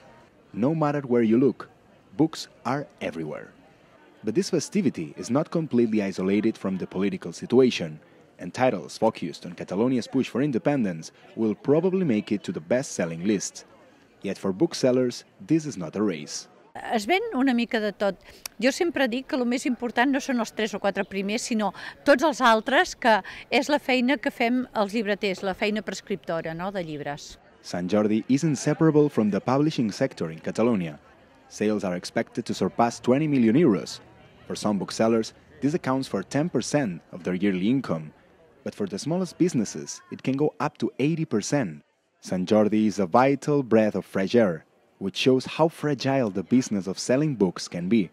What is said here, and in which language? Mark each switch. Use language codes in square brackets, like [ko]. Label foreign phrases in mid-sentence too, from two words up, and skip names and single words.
[en] No matter where you look, books are everywhere. But this festivity is not completely isolated from the political situation, and titles focused on Catalonia's push for independence will probably make it to the best-selling list. Yet for booksellers, this is not a race. [ca] Es ven una mica de tot. Jo sempre dic que el més important no són els 3 o 4 primers, sinó tots els altres, que és la feina que fem els llibreters, la feina prescriptora, no?, de llibres. [en] Sant Jordi is inseparable from the publishing sector in Catalonia. Sales are expected to surpass 20 million euros. For some booksellers, this accounts for 10% of their yearly income. But for the smallest businesses, it can go up to 80%. Sant Jordi is a vital breath of fresh air, which shows how fragile the business of selling books can be.